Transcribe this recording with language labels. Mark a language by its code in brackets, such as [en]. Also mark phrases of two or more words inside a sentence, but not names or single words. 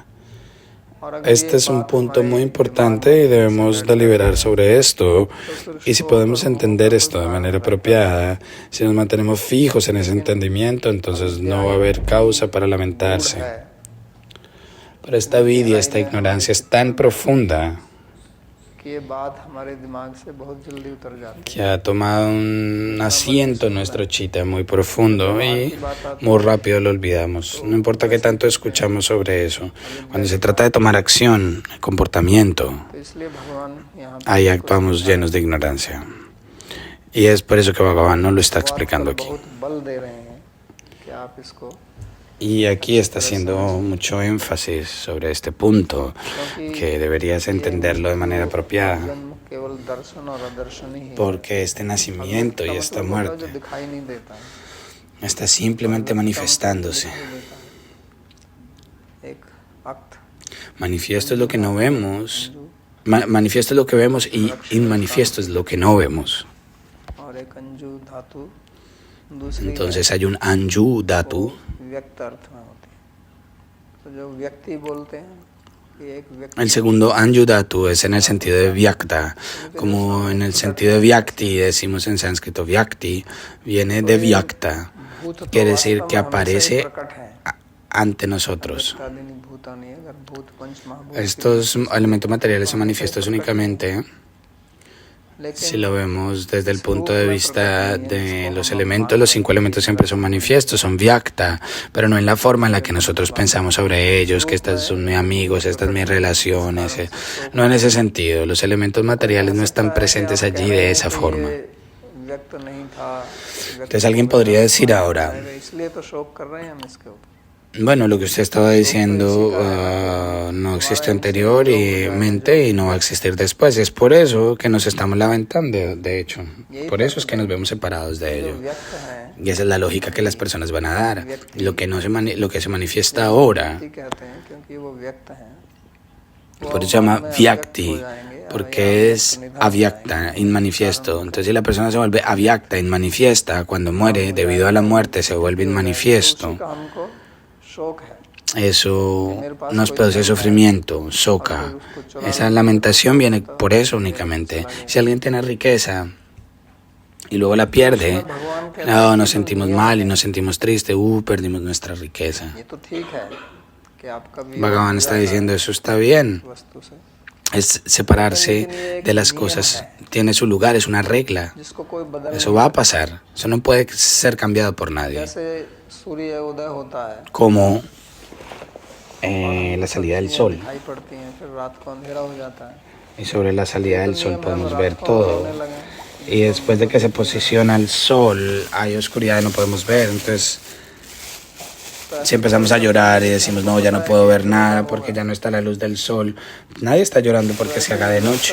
[es] Este es un punto muy importante y debemos deliberar sobre esto. Y si podemos entender esto de manera apropiada, si nos mantenemos fijos en ese entendimiento, entonces no va a haber causa para lamentarse. Pero esta avidya, esta ignorancia es tan profunda [hi] कि ये बात हमारे दिमाग से बहुत जल्दी उतर जाती [es] que ha tomado un asiento en nuestro chita muy profundo y muy rápido lo olvidamos. No importa qué tanto escuchamos sobre eso. Cuando se trata de tomar acción, comportamiento, [hi] है। तो इसलिए भगवान यहाँ पे [es] ahí actuamos llenos de ignorancia. Y es por eso que Bhagavan no lo está explicando aquí. [hi] बहुत बल दे रहे हैं कि आप इसको, [es] Y aquí está haciendo mucho énfasis sobre este punto, que deberías entenderlo de manera apropiada, [hi] जन्म केवल दर्शन और अदर्शन ही है। [es] porque este nacimiento y esta [hi] जो [es] muerte [hi] दिखाई नहीं देता है, [es] está simplemente manifestándose. [hi] एक अक्त [es] Manifiesto es lo que no vemos, manifiesto es lo que vemos y inmanifiesto es lo que no vemos. [hi] और एक अंजू धातु दूसरी [es] Entonces hay un Anju Dhatu. [hi] व्यक्त अर्थ में होती है। तो जो व्यक्ति बोलते हैं कि एक व्यक्ति, [es] El segundo Anju Dhatu es en el sentido de Vyakta, como en el sentido de Vyakti, decimos en sánscrito Vyakti, viene de Vyakta, [hi] भूत तो [es] quiere decir [hi] वास्तव [es] que [hi] में हमेशा ही [es] aparece [hi] प्रकट है। [es] ante nosotros. [sa] व्यक्तादीनि भूतानि, [hi] अगर भूत पंच महाभूत की [es] Estos elementos materiales son manifiestos únicamente si [hi] लेकिन [es] lo vemos desde el punto de vista de los elementos. Los 5 elementos siempre son manifiestos, son Vyakta, pero no en la forma en la que nosotros pensamos sobre ellos, que estos son mis amigos, estas son mis relaciones. No en ese sentido. Los elementos materiales no están presentes allí de esa forma. [hi] व्यक्त नहीं था, [es] Entonces alguien podría decir ahora, [hi] इसलिए तो शोक कर रहे हैं हम इसके ऊपर। [es] bueno, lo que usted estaba diciendo no existió anteriormente y no va a existir después. Es por eso que nos estamos lamentando, de hecho. Por eso es que nos vemos separados de ello. [hi] व्यक्त है, [es] Y esa es la lógica que las personas van a dar. Lo que se manifiesta ahora, [hi] व्यक्ति कहते हैं क्योंकि वो व्यक्त है। [es] por eso se llama Vyakti, porque es avyakta, inmanifiesto. Entonces si la persona se vuelve avyakta, inmanifiesta, cuando muere, debido a la muerte, se vuelve inmanifiesto. [hi] का हमको शोक है। [es] Eso nos produce sufrimiento, soca. Esa lamentación viene por eso únicamente. Si alguien tiene riqueza y luego la pierde, no, nos sentimos mal y nos sentimos tristes. Perdimos nuestra riqueza. [hi] ये तो ठीक है कि आपका भी [es] Bhagavan está diciendo, eso está bien. [hi] वस्तु से, [es] Es separarse de las cosas. Tiene su lugar, es una regla. [hi] जिसको कोई बदल [es] Eso va a pasar. Eso no puede ser cambiado por nadie. [hi] जैसे सूर्य उदय होता है, [es] Como la salida del sol. [hi] दिखाई पड़ती है, फिर रात को अंधेरा हो जाता है। [es] Y sobre la salida del sol podemos ver todo. Y después de que se posiciona el sol, hay oscuridad y no podemos ver. Entonces, si empezamos a llorar y decimos, no, ya no puedo ver nada porque ya no está la luz del sol. Nadie está llorando porque se haga de noche.